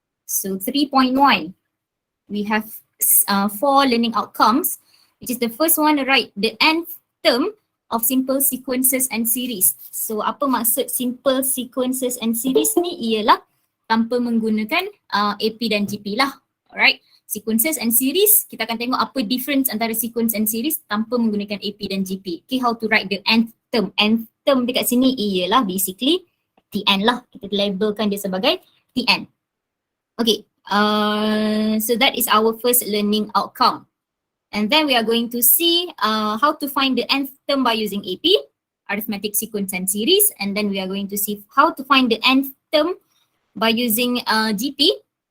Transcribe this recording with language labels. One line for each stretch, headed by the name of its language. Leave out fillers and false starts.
English: So 3.1, we have 4 learning outcomes, which is the first one, write the nth term of simple sequences and series.
Malay: So apa maksud simple sequences and series ni? Ialah tanpa menggunakan AP dan GP lah. Alright, sequences and series, kita akan tengok apa difference antara sequence and series tanpa menggunakan AP dan GP.
English: Okay, how to write the nth term.
Malay: Nth term dekat sini ialah basically Tn lah. Kita labelkan dia sebagai Tn.
English: Okay, so that is our first learning outcome. And then we are going to see how to find the nth term by using AP, arithmetic sequence and series. And then we are going to see how to find the nth term by using GP.